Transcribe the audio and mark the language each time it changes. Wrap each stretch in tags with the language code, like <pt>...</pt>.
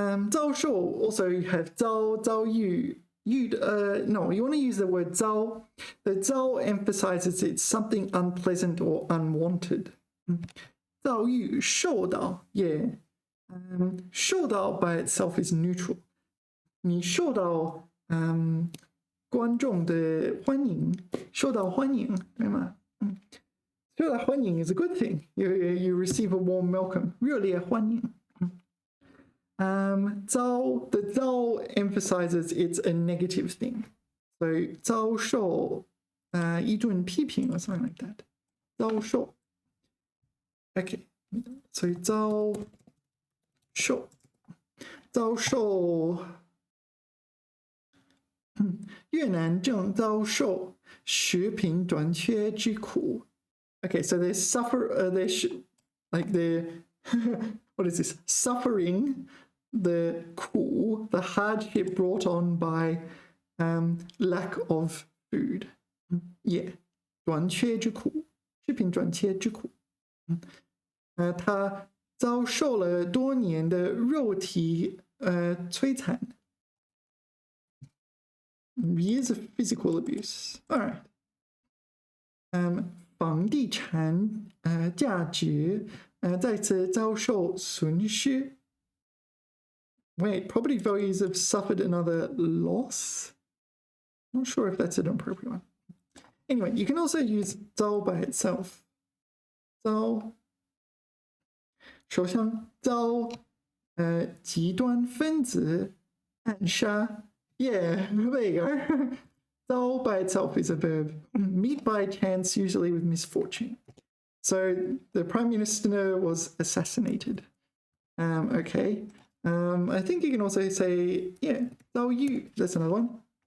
<en>遭受 also you have 遭遇. No, you want to use the word 遭. The 遭 emphasizes it's something unpleasant or unwanted. 遭遇受到 yeah. 受到 by itself is neutral.</en> <zh>你受到观众的欢迎，受到欢迎，对吗？</zh> <en>受到欢迎 is a good thing. You receive a warm welcome.</en> <zh>热烈欢迎。</zh> <en>the 遭 emphasizes it's a negative thing. So</en> <zh>遭受一顿批评</zh> <en>or something like that. 遭受</en> <zh>Okay, so 遭受，遭受，越南正遭受食品短缺之苦。</zh> <en>Okay, so they suffer, like they're, what is this? Suffering the 苦, the hardship brought on by lack of food.</en> <zh>Yeah, 短缺之苦，食品短缺之苦。他遭受了多年的肉体摧残。</zh> <en>Years of physical abuse. All right.</en> <zh>房地产价值再次遭受损失。</zh> <en>Wait, property values have suffered another loss? Not sure if that's an appropriate one. Anyway, you can also use 遭 by itself.</en> <zh>遭，首先遭极端分子暗杀。</zh> <en>Yeah, there you go. 遭 by itself is a verb. Meet by chance, usually with misfortune. So the prime minister was assassinated. Okay. I think you can also say, yeah, 遭遇. That's another one.</en>